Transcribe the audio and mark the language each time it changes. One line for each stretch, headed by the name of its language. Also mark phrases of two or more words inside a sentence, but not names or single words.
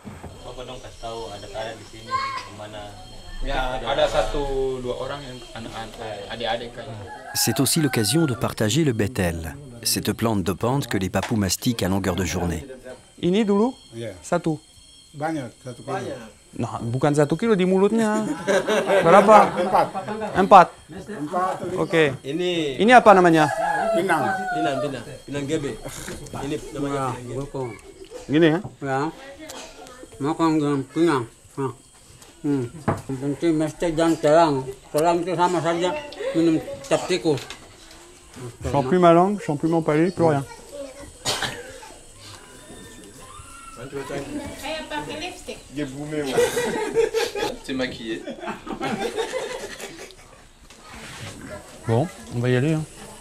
French: C'est aussi l'occasion de partager le betel, cette plante de pente que les papous mastiquent à longueur de journée.
Indonesian: Ini dulu satu. Banyak, 1 kilo. Nah, bukan 1 kilo di mulutnya. Berapa? 4. Oke. Ini apa namanya? Pinang. Pinang gebe. Ini namanya bokong. Gini ya? Ya. Bokong dengan pinang. Yang penting mesti jangan telang. Telang itu sama saja minum cap tikus.
French: Je sens plus ma langue, je sens plus mon palais, plus rien. C'est maquillé. Bon, on va y aller. Hein.